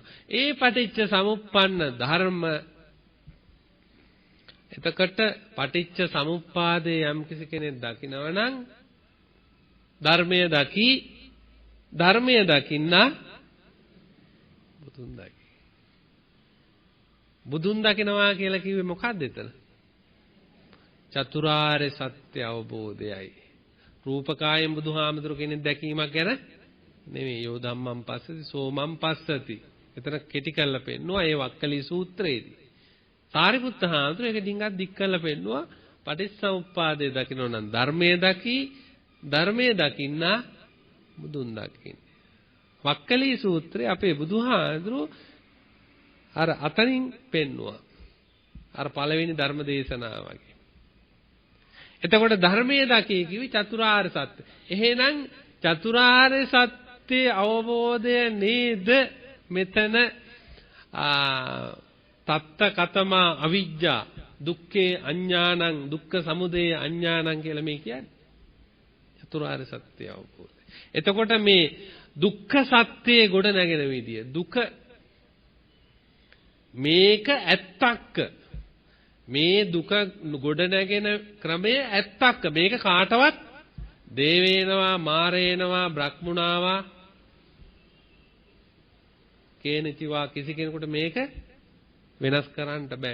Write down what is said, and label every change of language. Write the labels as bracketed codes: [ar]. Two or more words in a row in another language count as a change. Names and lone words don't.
[si] ඒ පටිච්ච සමුප්පන්න ධර්ම එතකොට පටිච්ච සමුප්පාදේ යම් කිසි කෙනෙක් දකිනවා නම් ධර්මය දකින්න බුදුන් දකි. බුදුන් දකිනවා කියලා කිව්වේ මොකක්ද එතන? චතුරාර්ය සත්‍ය අවබෝධයයි. රූපකායෙන් බුදුහාමුදුරු කෙනෙක් දැකීමක් ගැන නෙමෙයි. [pi] යෝ ධම්මං පස්සති සෝමං පස්සති. [si] එතන කෙටි කරලා පෙන්නවා ඒ වක්කලි සූත්‍රයේදී. සාරිපුත්ත හාමුදුරු ඒක ඩිංගක් දික් කරලා පෙන්නවා පටිච්චසමුප්පාදයේ දකින්න නම් ධර්මයේ දකින්න බුදුන් දකින්න. වක්කලි සූත්‍රය අපේ බුදුහාමුදුරු අර අතනින් පෙන්නවා. අර පළවෙනි ධර්ම දේශනාව වගේ. එතකොට ධර්මයේ දකී කිවි චතුරාර්ය සත්‍ය. එහෙනම් චතුරාර්ය සත්‍ය අවබෝධය නේද මෙතන [pi] තත්ත කතමා අවිජ්ජා දුක්ඛේ අඥානං දුක්ඛ සමුදය අඥානං [si] කියලා මේ කියන්නේ. චතුරාර්ය සත්‍ය අවබෝධය. එතකොට මේ දුක්ඛ සත්‍යයේ ගොඩ නැගෙන විදිය දුක මේක ඇත්තක්ක මේ දුක ගොඩ නැගෙන ක්‍රමය ඇත්තක්ක මේක කාටවත් [pi] දේවේනවා මාරේනවා බ්‍රහ්මුණාවා කේනචිවා [si] කිසි කෙනෙකුට මේක වෙනස් කරන්න බෑ.